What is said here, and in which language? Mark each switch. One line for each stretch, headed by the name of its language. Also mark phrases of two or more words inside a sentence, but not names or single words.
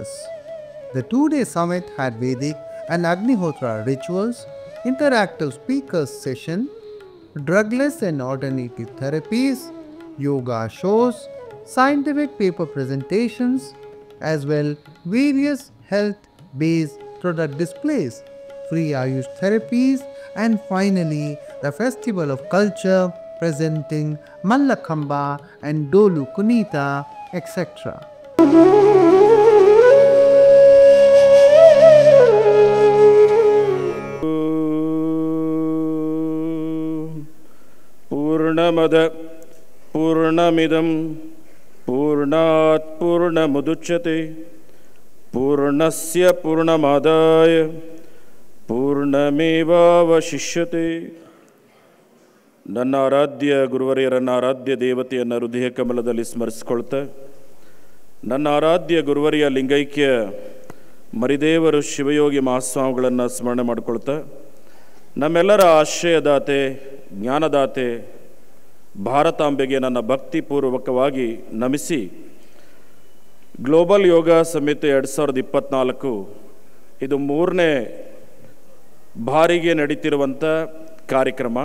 English: The two-day summit had Vedic and Agnihotra rituals, interactive speakers session, drugless and alternative therapies, yoga shows, scientific paper presentations, as well various health-based product displays, free Ayush therapies, and finally the Festival of Culture presenting Mallakhamba and Dolu Kunita, etc.
Sanskrit: पूर्णमद पूर्णमिदं पूर्णात् पूर्णमुदच्यते पूर्णस्य पूर्णमादाय पूर्णमेवावशिष्यते.
Kannada: ನನ್ನ ಆರಾಧ್ಯ ಗುರುವರಿಯರನ್ನ ಆರಾಧ್ಯ ದೇವತೆಯನ್ನು ಹೃದಯ ಕಮಲದಲ್ಲಿ ಸ್ಮರಿಸಿಕೊಳ್ತಾ, ನನ್ನ ಆರಾಧ್ಯ ಗುರುವರಿಯ ಲಿಂಗೈಕ್ಯ ಮರಿದೇವರು ಶಿವಯೋಗಿ ಮಹಾಸ್ವಾಮಿಗಳನ್ನು ಸ್ಮರಣೆ ಮಾಡಿಕೊಳ್ತಾ, ನಮ್ಮೆಲ್ಲರ ಆಶ್ರಯದಾತೆ ಜ್ಞಾನದಾತೆ ಭಾರತಾಂಬೆಗೆ ನನ್ನ ಭಕ್ತಿಪೂರ್ವಕವಾಗಿ ನಮಿಸಿ, ಗ್ಲೋಬಲ್ ಯೋಗ ಸಮಿತಿ 2024 ಇದು 3ನೇ ಬಾರಿಗೆ ನಡೀತಿರುವಂಥ ಕಾರ್ಯಕ್ರಮ.